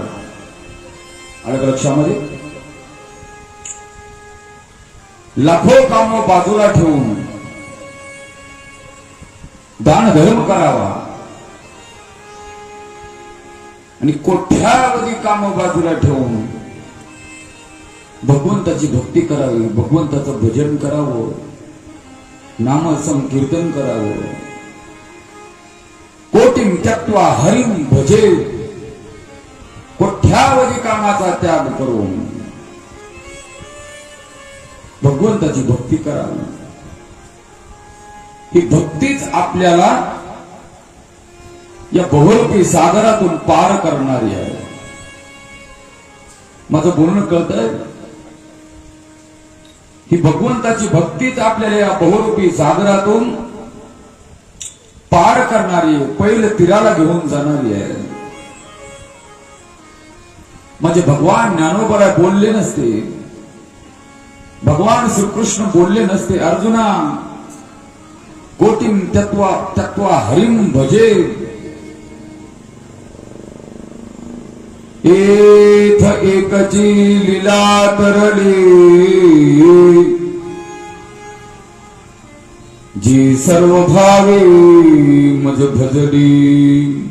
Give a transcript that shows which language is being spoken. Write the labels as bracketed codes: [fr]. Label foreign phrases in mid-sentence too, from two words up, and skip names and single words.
[mr] अलग लक्षामध्ये लाखो काम बाजूला ठेवून दान धर्म करावा आणि कोट्यावधी काम बाजूला ठेवून भगवंताची भक्ती करावी, भगवंताचं भजन करावं, नाम संकीर्तन करावं. [sa] कोटिं त्यक्त्वा हरिं भजे, [mr] कोट्यावधी कामाचा त्याग करून भगवंताची भक्ती करावी. ही भक्तीच आपल्याला या बहुरूपी सागरातून पार करणारी आहे. माझं बोलणं कळतंय? ही भगवंताची भक्तीच आपल्याला या बहुरूपी सागरातून पार करणारी आहे, पहिलं तीराला घेऊन जाणारी आहे. म्हणजे भगवान ज्ञानोबा बोलले नसते, भगवान श्रीकृष्ण बोलले नसते अर्जुना [sa] कोटिं त्यक्त्वा हरिं भजे. [mr] एथ एकची लीला तरली जी सर्व भावे मज भजली.